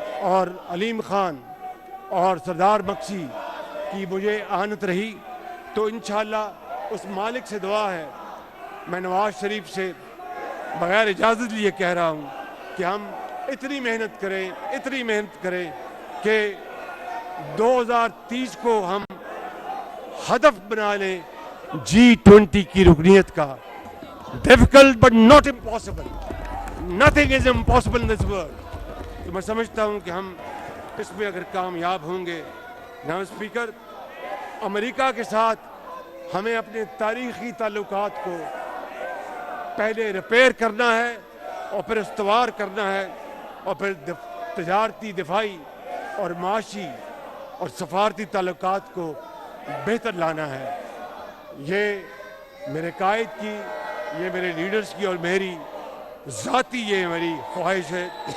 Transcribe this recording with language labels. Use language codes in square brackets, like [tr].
[ur] اور علیم خان اور سردار مکسی کی مجھے آنت رہی، تو انشاءاللہ اس مالک سے دعا ہے، میں نواز شریف سے بغیر اجازت لیے کہہ رہا ہوں کہ ہم اتنی محنت کریں کہ 2030 کو ہم ہدف بنا لیں G20 کی رکنیت کا۔ [en] difficult but not impossible. Nothing is impossible in this world. [ur] تو میں سمجھتا ہوں کہ ہم اس میں اگر کامیاب ہوں گے۔ جناب اسپیکر، امریکہ کے ساتھ ہمیں اپنے تاریخی تعلقات کو پہلے ریپیئر کرنا ہے، اور پھر استوار کرنا ہے، اور پھر تجارتی، دفاعی اور معاشی اور سفارتی تعلقات کو بہتر لانا ہے۔ یہ میرے قائد کی، یہ میرے لیڈرز کی اور میری ذاتی یہ میری خواہش ہے۔